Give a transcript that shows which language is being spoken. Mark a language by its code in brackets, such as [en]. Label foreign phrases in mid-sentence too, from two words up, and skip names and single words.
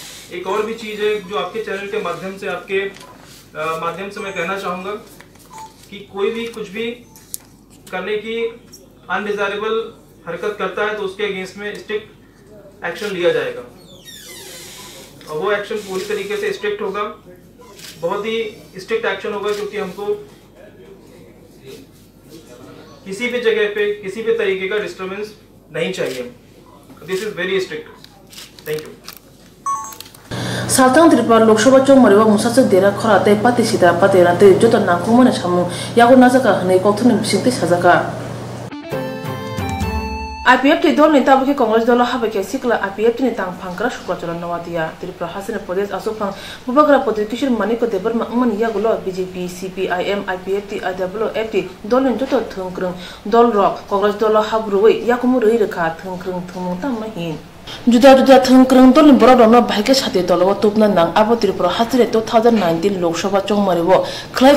[hi] एक और भी चीज़ है जो आपके चैनल के माध्यम से मैं कहना चाहूँगा कि कोई भी कुछ भी करने की अनडिजायरेबल हरकत करता है तो उसके अगेंस्ट में स्ट्रिक्ट एक्शन लिया जाएगा, और वो एक्शन पूरी तरीके से स्ट्रिक्ट होगा, बहुत ही स्ट्रिक्ट एक्शन होगा, क्योंकि हमको किसी भी जगह पे किसी भी तरीके का डिस्टर्बेंस नहीं चाहिए। [en] This is very strict. Thank you. [trp] सालतां त्रिपुरा लोकसभा चौक मरिवा मुसाचक देरा खराते पाति सिदा पातेराते जोत नाखुमने सामु यागो नाजाका हने कौथुनि बिसिंगते साजाका IPF दल नेता के कांग्रेस दल हाबे के सिकला IPF नि तांग फांकरा शुक्राचार नवादिया त्रिपुरा हासन प्रदेश आसोफां बुबाग्रा पति किशोर मानिक देबर मन यागुलो BJP CPIM IPF IWFT दल ने जोत थंक्रं दल रक कांग्रेस दल हाब्रुवे याकुमु रहि रखा थंक्रं थुमु तामहिन जुदा जुदा थंक्रं दल बरदन भाइके साथे दलव तुपना नांग आबो त्रिपुरा हासिरे 2019 लोकसभा चौमरिबो खलाय